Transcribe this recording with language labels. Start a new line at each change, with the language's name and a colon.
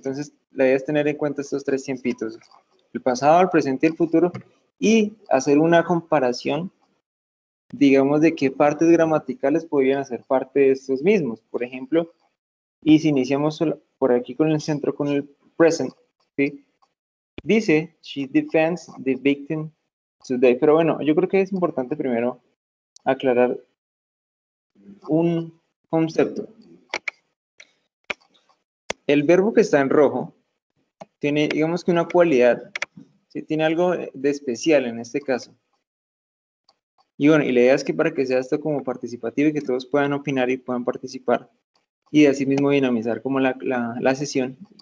Spanish: Entonces, la idea es tener en cuenta estos tres tiempitos, el pasado, el presente y el futuro, y hacer una comparación, digamos, de qué partes gramaticales podrían hacer parte de estos mismos. Por ejemplo, y si iniciamos por aquí con el centro, con el present, ¿sí? Dice,
English: she defends the victim today.
Spanish: Pero bueno, yo creo que es importante primero aclarar un concepto. El verbo que está en rojo tiene, digamos que una cualidad, ¿sí? Tiene algo de especial en este caso. Y bueno, y la idea es que para que sea esto como participativo y que todos puedan opinar y puedan participar y así mismo dinamizar como la sesión.